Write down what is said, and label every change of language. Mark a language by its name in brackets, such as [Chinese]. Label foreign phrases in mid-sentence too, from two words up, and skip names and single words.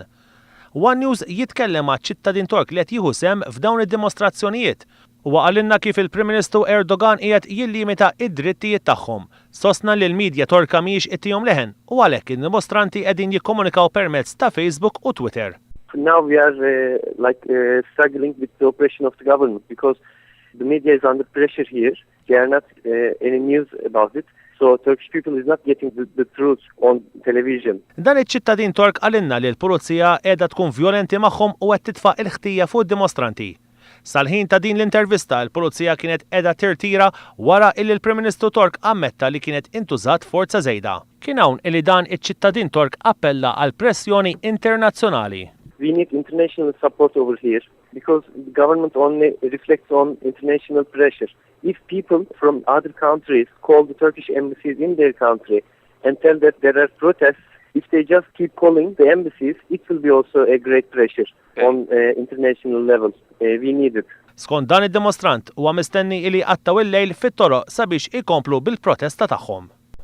[Maltese] One News jitkellem ma' ċittadin Tork li qed jieħu sehem f'dawn id-dimostrazzjonijiet u għalinna kif il-Prim Ministru Erdogan qiegħed jillimita id-drittijiet tagħhom. Sostna li l-medja Torka mhijiex ittihom leħen u għalhekk id-dimostranti qegħdin jikkomunikaw permezz ta' Facebook u Twitter. [English] Now we are struggling with the operation of the government because the media is under pressure here. There are not any news about it. So Turkish people is not getting the truth on television. [Maltese] Dan iċ-ċittadin Tork għalinna li l-pulizija qiegħda tkun violenti magħhom u qed titfa' il-ħtija fuq id-dimostranti. Sal-ħin ta' din l-intervista l-pulizija kienet qiegħda tirtira wara illi l-Prim Ministru Tork ammetta li kienet intużat forza żejda. Kien hawn illi dan iċ-ċittadin Tork appella għal pressjoni internazzjonali. [English] We need international support over here because the government only reflects on international pressure. If people from other countries call the Turkish embassies in their country and tell that there are protests, if they just keep calling the embassies, it will be also a great pressure on international levels. We need it. [Maltese] Skont dan id-dimostrant huwa mistenni li qattaw il-lejl fit-toroq sabiex ikomplu bil-protesta tagħhom.